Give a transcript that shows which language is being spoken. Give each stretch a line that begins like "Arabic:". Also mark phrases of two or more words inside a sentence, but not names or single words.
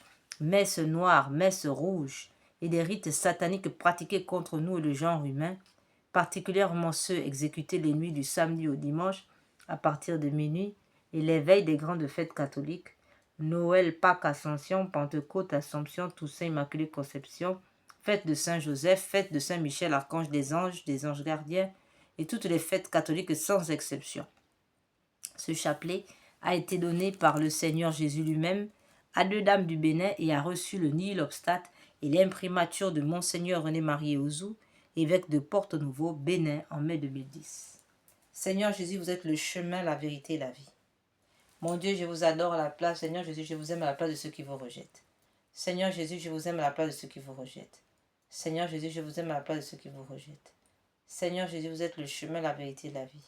French: messes noires, messes rouges, et des rites sataniques pratiqués contre nous et le genre humain, particulièrement ceux exécutés les nuits du samedi au dimanche à partir de minuit et les veilles des grandes fêtes catholiques, Noël, Pâques, Ascension, Pentecôte, Assomption, Toussaint, Immaculée Conception, fête de Saint-Joseph, fête de Saint-Michel, archange des anges gardiens, et toutes les fêtes catholiques sans exception. Ce chapelet a été donné par le Seigneur Jésus lui-même à deux dames du Bénin et a reçu le
Latin: nihil obstat
French: et l'imprimature de Monseigneur René-Marie Ouzou, évêque de Porto-Novo, Bénin, en mai 2010. Seigneur Jésus, vous êtes le chemin, la vérité et la vie. Mon Dieu, je vous adore à la place. Seigneur Jésus, je vous aime à la place de ceux qui vous rejettent. Seigneur Jésus, je vous aime à la place de ceux qui vous rejettent. Seigneur Jésus, je vous aime à la place de ceux qui vous rejettent. Seigneur Jésus, vous êtes le chemin, la vérité et la vie.